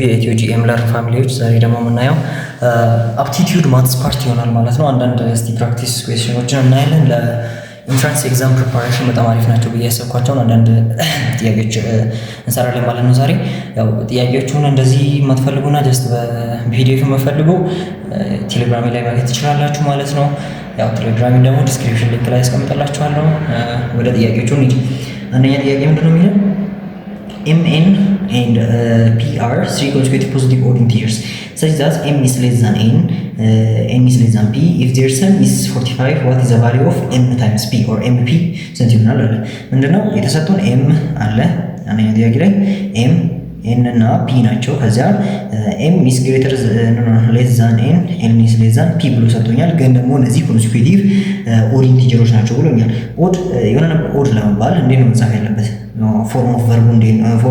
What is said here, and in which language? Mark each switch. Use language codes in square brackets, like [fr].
[am] የኢትዮ ጂኤም ለርን ፋሚሊዎች፣ ዛሬ ደግሞ የምናየው አፕቲቲዩድ ማትስ ፓርት ይሆናል ማለት ነው። አንዳንድ እስቲ ፕራክቲስ ኩዌስችኖችን እናያለን። ለኢንትራንስ ኤግዛም ፕሪፓሬሽን በጣም አሪፍ ናቸው ብዬ ያሰብኳቸውን አንዳንድ ጥያቄዎች እንሰራለን ማለት ነው። ዛሬ ያው ጥያቄዎቹን እንደዚህ የማትፈልጉና ጀስት በፒዲኤፍ የምፈልጉ ቴሌግራሚ ላይ ማግኘት ትችላላችሁ ማለት ነው። ያው ቴሌግራሚን ደግሞ ዲስክሪፕሽን ሊንክ ላይ ያስቀምጥላችኋለሁ። ወደ ጥያቄዎቹ እንሂድ። አንደኛ ጥያቄ ምንድነው የሚለው [en] mn and p are three consecutive positive odd integers such that m is less than n is less than p. If their sum is 45, what is the value of m times p or mp? [am] ስንት ይሆናል አለ። ምንድነው የተሰጡን m አለ አንደኛ ጥያቄ ላይ m n እና p ናቸው። ከዚያ [en] m is greater less than n is less than p [am] ብሎ ሰጥቶኛል። ግን ደግሞ እነዚህ ኮንሲኩቲቭ ኦድ ኢንቲጀሮች ናቸው ብሎኛል። ኦድ የሆነ ነገር ኦድ ለመባል እንዴት ነው መጻፍ ያለበት? ፎርም ኦፍ ቨርቡ እንዴት ነው?